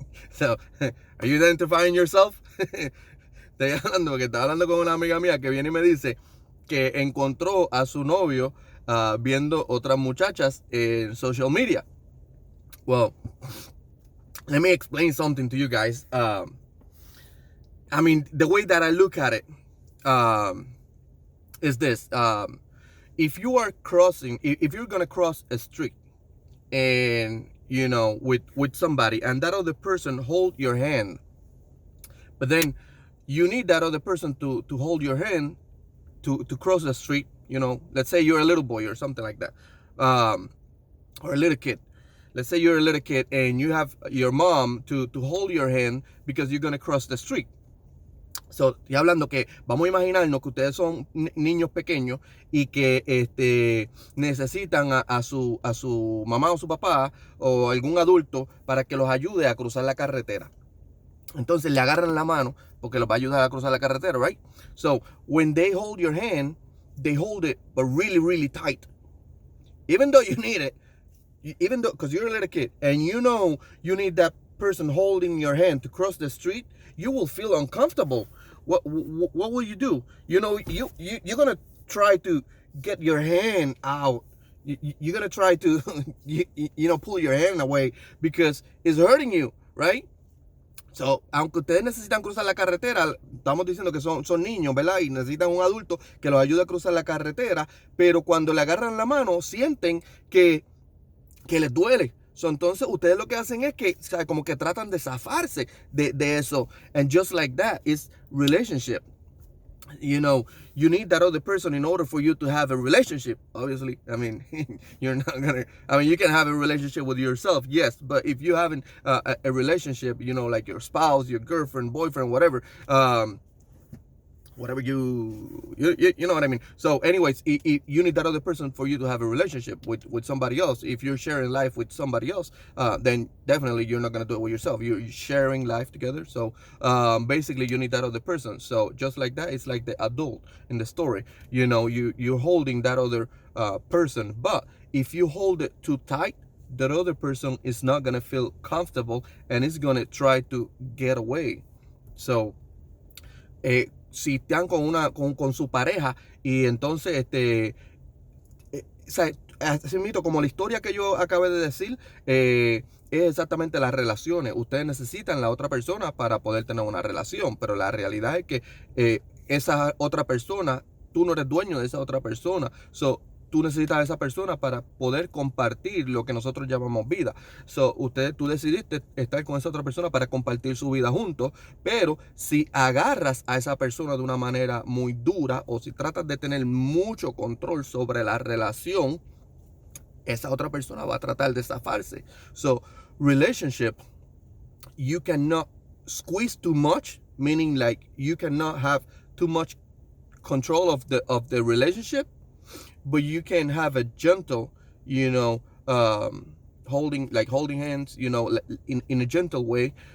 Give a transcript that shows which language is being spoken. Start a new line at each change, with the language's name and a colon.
English: So, are you identifying yourself?
Spanish: Estoy hablando porque estaba hablando con una amiga mía que viene y me dice que encontró a su novio viendo otras muchachas en social media.
English: Well, let me explain something to you guys. I mean, the way that I look at it is this. If you are crossing, if you're going to cross a street and, you know, with somebody and that other person hold your hand, but then you need that other person to hold your hand to cross the street, you know, let's say you're a little boy or something like that, or a little kid. Let's say you're a little kid and you have your mom to hold your hand because you're going to cross the street.
Spanish: So, estoy hablando que vamos a imaginarnos que ustedes son niños pequeños y que necesitan a su mamá o su papá o algún adulto para que los ayude a cruzar la carretera. Entonces le agarran la mano porque los va a ayudar a cruzar la carretera, right?
English: So, when they hold your hand, they hold it but really, really tight. Even though you need it, even though, because you're a little kid and you know you need that person holding your hand to cross the street, you will feel uncomfortable. What will you do? You know, you're gonna try to get your hand out. You're gonna try to you know, pull your hand away because it's hurting you, right?
Spanish: So, aunque ustedes necesitan cruzar la carretera, estamos diciendo que son niños, ¿verdad? Y necesitan un adulto que los ayude a cruzar la carretera, pero cuando le agarran la mano sienten que les duele. So, entonces ustedes lo que hacen es que, o sea, como que tratan de zafarse de eso.
English: And just like that is relationship. You know, you need that other person in order for you to have a relationship. Obviously, I mean, you're not gonna, I mean, you can have a relationship with yourself, yes, but if you having a relationship, you know, like your spouse, your girlfriend, boyfriend, whatever, whatever you know what I mean. So anyways, you need that other person for you to have a relationship with somebody else. If you're sharing life with somebody else, then definitely you're not going to do it with yourself. You're sharing life together. So basically you need that other person. So just like that, it's like the adult in the story. You know, you're holding that other person. But if you hold it too tight, that other person is not going to feel comfortable and is going to try to get away.
Spanish: So si están con su pareja y entonces o sea, así mismo, como la historia que yo acabé de decir, es exactamente las relaciones. Ustedes necesitan la otra persona para poder tener una relación, pero la realidad es que esa otra persona, tú no eres dueño de esa otra persona. So, tú necesitas a esa persona para poder compartir lo que nosotros llamamos vida. So, tú decidiste estar con esa otra persona para compartir su vida juntos, pero si agarras a esa persona de una manera muy dura o si tratas de tener mucho control sobre la relación, esa otra persona va a tratar de zafarse.
English: So, relationship, you cannot squeeze too much, meaning like you cannot have too much control of the relationship, but you can have a gentle, you know, holding hands, you know, in a gentle way.